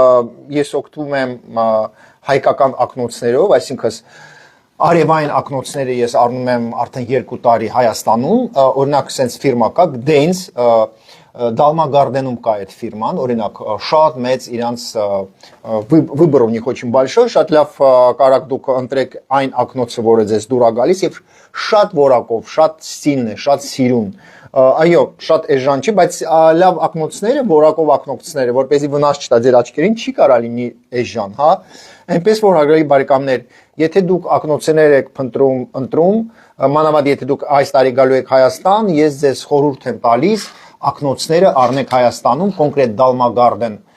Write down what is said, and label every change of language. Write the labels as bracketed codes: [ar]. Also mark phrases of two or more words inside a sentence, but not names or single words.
[hy] ես օգտվում եմ հայկական ակնոցներով, այսինքն արևային ակնոցները ես առնում եմ արդեն 2 տարի Հայաստանում, օրինակ sense ֆիրմա կա, Dance, Dalmagardenu կա այդ ֆիրման, օրինակ շատ մեծ իրանց [ru] վыбор у них очень большой, [hy] շատ լավ կարաք դուք ընտրեք այն ակնոցը, որը ձեզ դուր է գալիս եւ շատ որակով, շատ ստիլն է, շատ սիրուն։ Այո, շատ էժան չի, բայց լավ ակնոցները, որակով ակնոցները, որպեսզի վնաս չտա ձեր աչքերին, չի կարա լինի էժան, հա։ Այնպես որ հարգելի բարեկամներ, եթե դուք ակնոցներ եք ընտրում, մանավանդ եթե դուք այս տարի գալու եք Հայաստան, ես ձեզ խորհուրդ եմ տալիս ակնոցները առնեք Հայաստանում, կոնկրետ Dalmagarden,